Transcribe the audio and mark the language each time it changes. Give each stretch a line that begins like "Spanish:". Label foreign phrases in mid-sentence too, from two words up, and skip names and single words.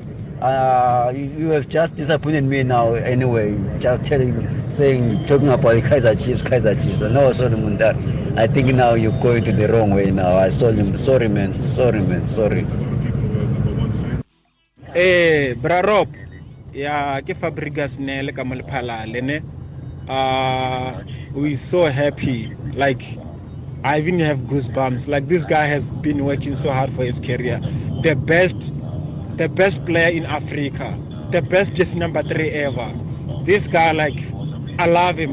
English: You have just disappointed me now. Anyway, just talking about Kaiser Chiefs. No, Sulley Muntari. I think now you're going to the wrong way now. I saw him. Sorry, man. Sorry. Bra Rob, yeah,
Tswana: ke Fabregas ne le ka Malphalale ne.
English: We so happy, like. I even have goosebumps. Like, this guy has been working so hard for his career. The best player in Africa, the best just number 3 ever. This guy, like, I love him.